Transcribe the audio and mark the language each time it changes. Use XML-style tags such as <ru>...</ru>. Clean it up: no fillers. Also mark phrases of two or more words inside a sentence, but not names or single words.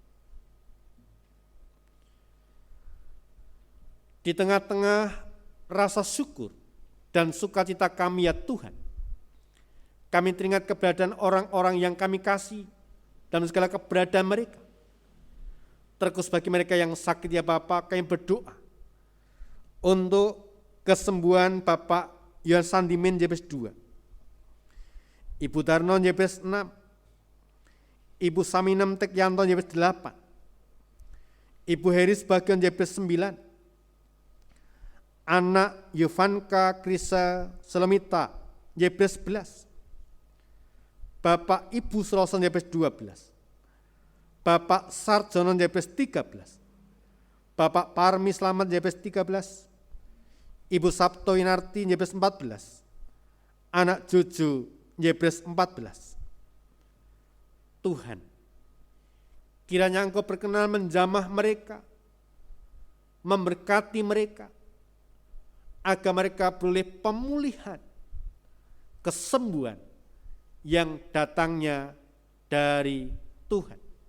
<id>Di tengah-tengah rasa syukur dan sukacita kami, ya Tuhan, kami teringat keberadaan orang-orang yang kami kasih dalam segala keberadaan mereka. Terkhusus bagi mereka yang sakit, ya Bapak, kami berdoa untuk kesembuhan Bapak Yohan Sandimin Jebes 2, Ibu Darno Jebes 6, Ibu Saminem Tekyanto Jebes 8, Ibu Heris Bagian Jebes 9, anak Yovanka Krisa Selemita Jebes 11, Bapak Ibu Suroson Jebes 12, Bapak Sarjono Jebes 13, Bapak Parmi Slamet Jebes 13, Ibu Sabto Inarti Jebes 14, anak Jojo Jebes 14. Tuhan, kiranya Engkau berkenan menjamah mereka, memberkati mereka, agar mereka beroleh pemulihan, kesembuhan yang datangnya dari Tuhan.</id>